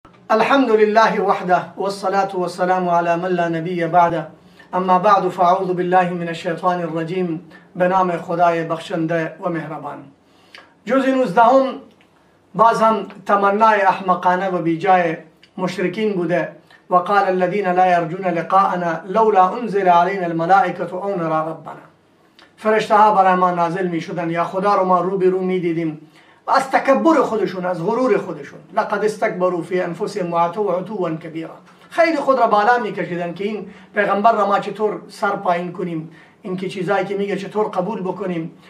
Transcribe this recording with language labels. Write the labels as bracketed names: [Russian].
[Arabic] الحمد لله وحده والصلاة والسلام على من لا نبي بعده. اما بعد فاعوذ بالله من الشیطان الرجیم. [Persian] به نام خدای بخشنده و مهربان. جز 19 باز هم تمنای احمقانه و بیجای مشرکین بوده. [Arabic] وقال الذين لا يرجون لقاءنا لولا انزل علينا الملائكه او نرى ربنا. [Persian] فرشته ها برای ما نازل می شدن یا خدا رو ما رو به رو می دیدیم. و از تکبر خودشون، از غرور خودشون، [Arabic] لقد استكبروا في انفسهم وعتوا عتوا كبيرا، [Persian] خیلی خود را بالا می کشیدن که این پیغمبر را ما چطور سر پایین کنیم، این که چیزایی که میگه چطور قبول بکنیم.